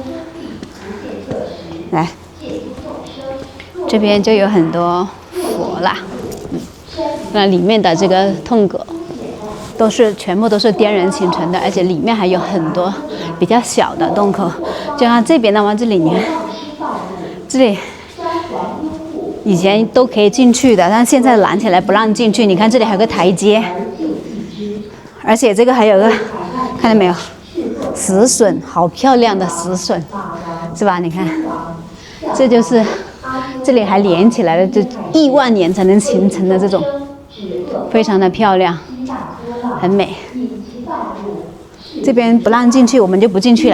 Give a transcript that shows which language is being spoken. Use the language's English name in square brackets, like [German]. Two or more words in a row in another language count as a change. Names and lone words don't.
[Chinese] 來，這邊就有很多佛啦，那裡面的這個洞閣全部都是天然形成的，而且裡面還有很多比較小的洞口。就像這邊的話，這裡你看，這裡以前都可以進去的，但現在攔起來不讓進去。你看這裡還有個台階，而且這個還有個，看到沒有？石筍，好漂亮的石筍，是吧？你看，這就是這裡還連起來了，就億萬年才能形成的這種，非常的漂亮，很美。這邊不讓進去，我們就不進去了。